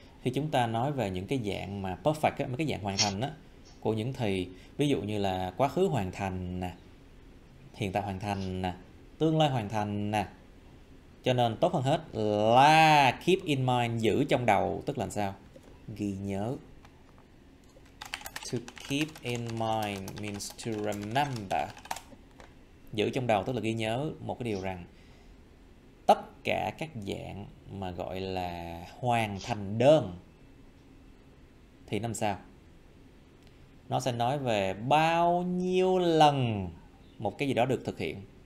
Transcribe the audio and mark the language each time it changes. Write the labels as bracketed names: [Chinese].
[Vietnamese] Khi chúng ta nói về những cái dạng mà perfect, mấy cái dạng hoàn thành á, của những thì ví dụ như là quá khứ hoàn thành nè, hiện tại hoàn thành nè, tương lai hoàn thành nè. Cho nên tốt hơn hết là [English] keep in mind, [Vietnamese] giữ trong đầu, tức là sao? Ghi nhớ. [English] To keep in mind means to remember. [Vietnamese] Giữ trong đầu tức là ghi nhớ một cái điều rằng tất cả các dạng mà gọi là hoàn thành đơn thì làm sao? Nó sẽ nói về bao nhiêu lần một cái gì đó được thực hiện.